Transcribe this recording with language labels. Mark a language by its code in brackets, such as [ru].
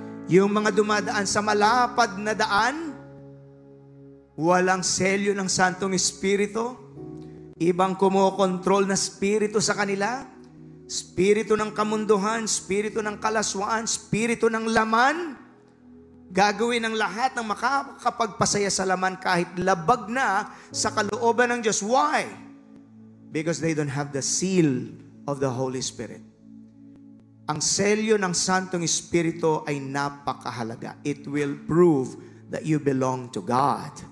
[tl] Yung mga dumadaan sa malapad na daan, walang selyo ng Santong Espiritu, ibang kumokontrol na spirito sa kanila, spirito ng kamunduhan, spirito ng kalaswaan, spirito ng laman, gagawin ng lahat ng makakapagpasaya sa laman kahit labag na sa kalooban ng Diyos. [en] Why? Because they don't have the seal of the Holy Spirit. [tl] Ang selyo ng Santong Espiritu ay napakahalaga. [en] It will prove that you belong to God.